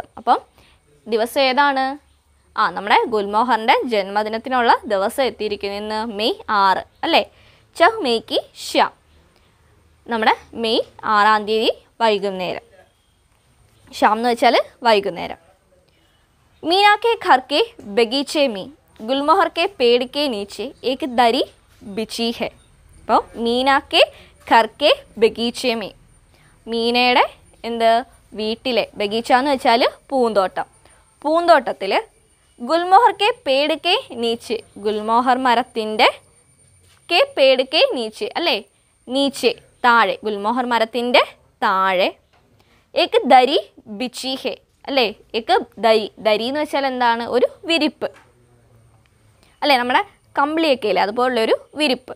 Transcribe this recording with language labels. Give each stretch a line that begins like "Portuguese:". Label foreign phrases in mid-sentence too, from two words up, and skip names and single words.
Malayalam: അപ്പം ദിവസം ഏതാണ്, നമ്മുടെ ഗുൽമോഹറിൻ്റെ ജന്മദിനത്തിനുള്ള ദിവസം എത്തിയിരിക്കുന്നു, ഇന്ന് മെയ് 6, അല്ലേ.
Hindi: छह मई की शाम,
Malayalam: നമ്മുടെ മെയ് 6-ാം തീയതി വൈകുന്നേരം, ഷാം എന്ന് വെച്ചാൽ വൈകുന്നേരം.
Hindi: मीना के घर के बगीचे में गुलमोहर के पेड़ के नीचे एक दरी बिछी है.
Malayalam: അപ്പോൾ
Hindi: मीना के घर के बगीचे में,
Malayalam: മീനയുടെ എന്ത് വീട്ടിലെ ബഗീച്ച എന്ന് വെച്ചാൽ പൂന്തോട്ടം. പൂന്തോട്ടത്തിൽ
Hindi: गुलमोहर के पेड़ के नीचे,
Malayalam: ഗുൽമോഹർ മരത്തിൻ്റെ
Hindi: के पेड़ के नीचे
Malayalam: അല്ലേ, നീച്ചെ താഴെ, ഗുൽമോഹർ മരത്തിൻ്റെ താഴെ
Hindi: एक दरी बिछी है
Malayalam: അല്ലേ,
Hindi: एक दरी,
Malayalam: ദരി എന്ന് വെച്ചാൽ എന്താണ്, ഒരു വിരിപ്പ് അല്ലേ, നമ്മുടെ കമ്പിളിയൊക്കെ ഇല്ലേ അതുപോലുള്ളൊരു വിരിപ്പ്.